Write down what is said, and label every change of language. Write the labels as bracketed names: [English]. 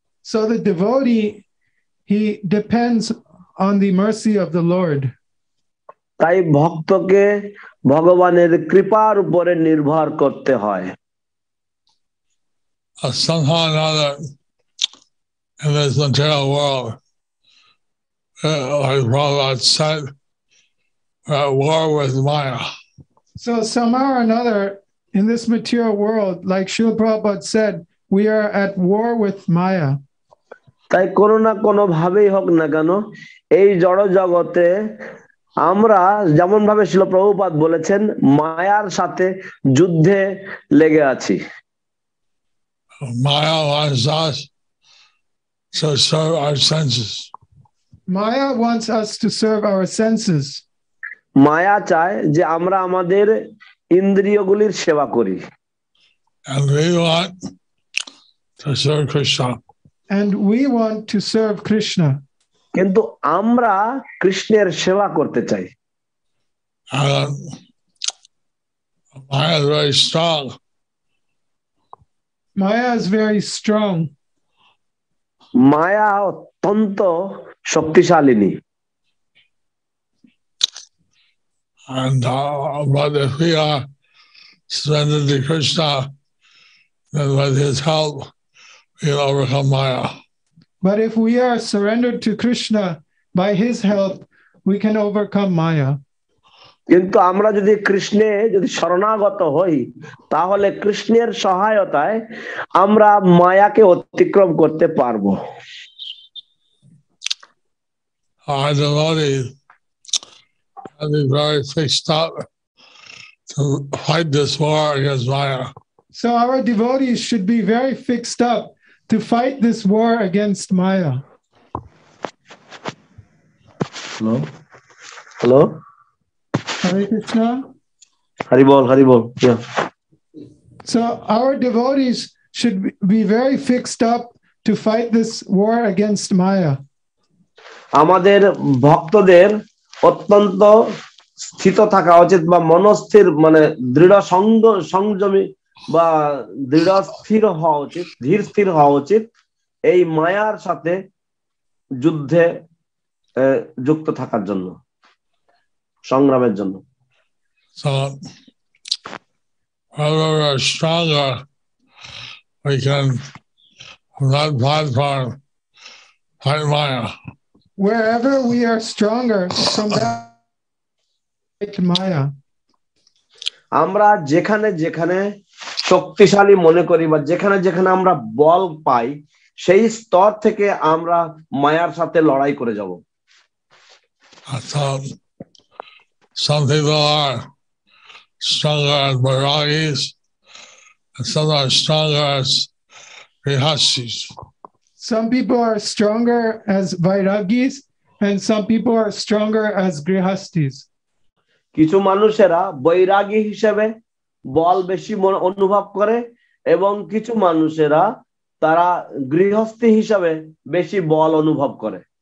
[English] So the devotee, he depends on the mercy of the Lord. [Bangla] তাই ভক্তকে ভগবানের কৃপার উপরে নির্ভর করতে হয়। [English] Somehow or another in this material world, like Prabhupada said, we're at war with Maya. So somehow or another in this material world, like Srila Prabhupada said, we are at war with Maya. [Bangla] তাই কোনো না কোনো ভাবেই হোক না কেন এই জড় জগতে আমরা যেমন ভাবে শিল প্রভুপাদ বলেছেন মায়ার সাথে যুদ্ধে লেগে আছি। [English] Maya wants us to serve our senses. Maya wants us to serve our senses. [Bangla] মায়া চায় যে আমরা আমাদের ইন্দ্রিয়গুলির সেবা করি। [English] And we want to serve Krishna. And we want to serve Krishna. [Bangla] কিন্তু আমরা কৃষ্ণের সেবা করতে চাই। [English] Maya is very strong. Maya is very strong. [Bangla] মায়া অত্যন্ত শক্তিশালিনী। [English] And but if we are surrendered to Krishna, then with his help, we'll overcome Maya. But if we are surrendered to Krishna, by his help, we can overcome Maya. [Bangla] কিন্তু আমরা যদি কৃষ্ণে যদি শরণাগত হই তাহলে কৃষ্ণের সহায়তায় আমরা মায়াকে অতিক্রম করতে পারবো। [English] Our devotees have been very fixed up to fight this war against Maya. So our devotees should be very fixed up to fight this war against Maya. Hello? Hare Krishna. Hari bol. Yeah. So our devotees should be very fixed up to fight this war against Maya. [Bangla] আমাদের ভক্তদের অত্যন্ত স্থিত থাকা উচিত বা মনস্থির মানে দৃঢ় সংযমী বা দৃঢ় স্থির হওয়া উচিত, ধীর স্থির হওয়া উচিত এই মায়ার সাথে যুদ্ধে যুক্ত থাকার জন্য, সংগ্রামের জন্য। [English] So whenever we're stronger, we can not fight Maya. Wherever we are stronger from that Maya. [Bangla] আমরা যেখানে যেখানে শক্তিশালী মনে করি বা যেখানে যেখানে আমরা বল পাই সেই স্তর থেকে আমরা মায়ার সাথে লড়াই করে যাব। [English] Some people are stronger as vairagis and some are stronger as grihastis. Some people are stronger as vairagis and some people are stronger as grihastis. [Bangla] কিছু মানুষেরা বৈরাগী হিসেবে বল বেশি অনুভব করে এবং কিছু মানুষেরা তারা গৃহস্থী হিসেবে বেশি বল অনুভব করে।